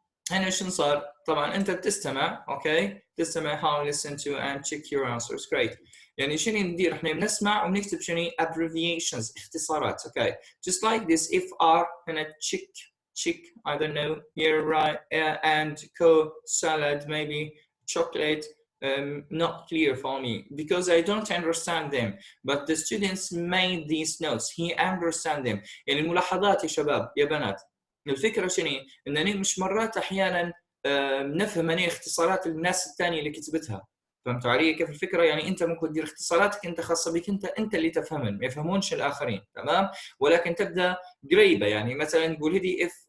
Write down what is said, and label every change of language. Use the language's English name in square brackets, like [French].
[Arabic] هنا شنو صار؟ طبعا أنت بتستمع، [English] okay؟ [Arabic] تستمع [English] how listen to and check your answers. Great. [Arabic] يعني شنو ندير؟ احنا بنسمع وبنكتب شنو abbreviations اختصارات. [English] Okay. Just like this if R [Arabic] هنا [English] check I don't know here right and salad maybe chocolate. Not clear for me because I don't understand them but the students made these notes. He understand them. [Arabic] يعني الملاحظات يا شباب يا بنات الفكرة شنو؟ إنني مش مرات أحيانا نفهم أنا اختصارات الناس الثانية اللي كتبتها. فهمتوا علي كيف الفكرة؟ يعني أنت ممكن تدير اختصاراتك أنت خاصة بك أنت اللي تفهمن، ما يفهمونش الآخرين، تمام؟ ولكن تبدأ قريبة، يعني مثلا تقول هذه if